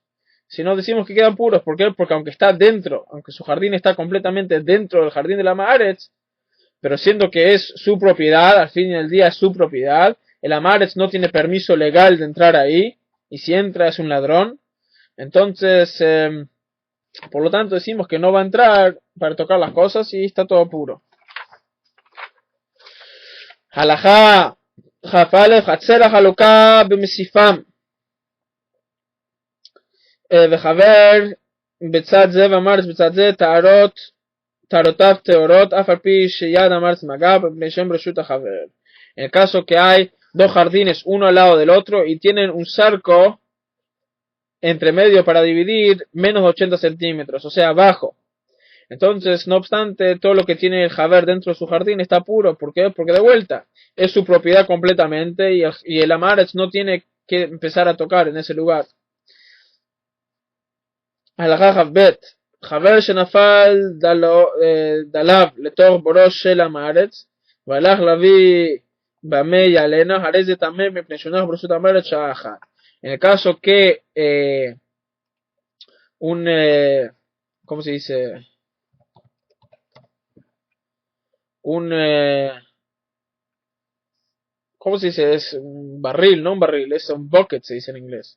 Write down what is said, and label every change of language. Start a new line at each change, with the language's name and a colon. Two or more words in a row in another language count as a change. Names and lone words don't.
Spanish: Si no decimos que quedan puros, ¿por qué? Porque aunque está dentro, aunque su jardín está completamente dentro del jardín de la Maaretz, pero siendo que es su propiedad, al fin del día es su propiedad, el Amaretz no tiene permiso legal de entrar ahí, y si entra es un ladrón, entonces, por lo tanto decimos que no va a entrar para tocar las cosas y está todo puro. Halajá, Jafale, Hatzera, Haluká, Bemisifam,
Hebrew: וחבר בצד זה והמארץ בצד זה טהרותיו טהורות אף על פי שיד המארץ מגע מפני שם רשות החבר.
Spanish: En el caso que hay dos jardines uno al lado del otro y tienen un cerco entre medio para dividir menos de 80 centímetros, o sea, bajo. Entonces, no obstante, todo lo que tiene el Haber dentro de su jardín está puro. ¿Por qué? Porque de vuelta, es su propiedad completamente y el Amaretz no tiene que empezar a tocar en ese lugar.
Hebrew: הלכה כ"ב חבר שנפל דליו לתוך בורו של המארץ והלך להביא במי יעלנה, הרי זה טמא מפני שהונח ברשות המארץ שעה אחת.
Spanish: En el caso que ¿cómo se dice? ¿Cómo se dice? Es un barril, no un barril, es un bucket, se dice en inglés.